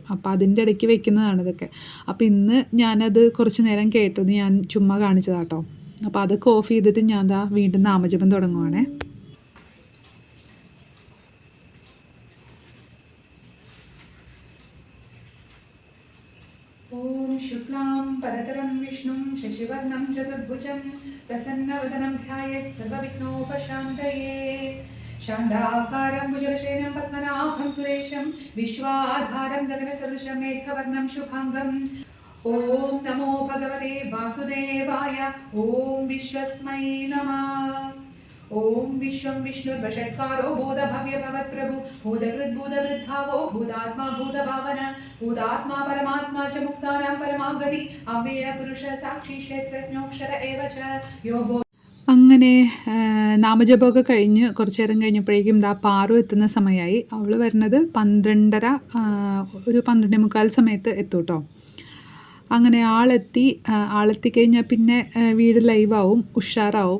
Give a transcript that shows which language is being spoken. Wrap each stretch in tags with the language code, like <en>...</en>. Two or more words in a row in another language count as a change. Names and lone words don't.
<ml>അപ്പോൾ അതിൻ്റെ ഇടയ്ക്ക് വെക്കുന്നതാണ് ഇതൊക്കെ. അപ്പോൾ ഇന്ന് ഞാനത് കുറച്ച് നേരം കേട്ടത് ഞാൻ ചുമ്മാ കാണിച്ചതാട്ടോ. അപ്പോൾ അതൊക്കെ ഓഫ് ചെയ്തിട്ട് ഞാൻ വീണ്ടും നാമജപം തുടങ്ങുവാണേ.</ml> <sa>ഓം शुक्लां परतरं विष्णुं शशिवर्णं चतुर्भुजं प्रसन्नवदनं ध्यायेत् सर्वविघ्नोपशान्तये शान्ताकारं भुजगशयनं पद्मनाभं सुरेशं विश्वाधारं गगनसदृशं मेघवर्णं शुभाङ्गम् ॐ नमो भगवते वासुदेवाय ॐ विश्वस्मै नमः ओम विश्वं विष्णुर्वषट्कारो बोधभव्यभवत्प्रभु भूतकृद्भूतवृद्भावो भूतात्मा भूतभावन भूतात्मा परमात्मा च मुक्तानां परमागति अव्ययपुरुष साक्षी क्षेत्रज्ञोक्षर एव च यो</sa> <ml>അങ്ങനെ നാമജപമൊക്കെ കഴിഞ്ഞ് കുറച്ച് നേരം കഴിഞ്ഞപ്പോഴേക്കും ദാ പാറു എത്തുന്ന സമയമായി. അവൾ വരുന്നത് 12:30 ഒരു 12:45 സമയത്ത് എത്തും കേട്ടോ. അങ്ങനെ ആളെത്തിക്കഴിഞ്ഞാൽ പിന്നെ വീട് ലൈവാവും, ഉഷാറാവും.</ml>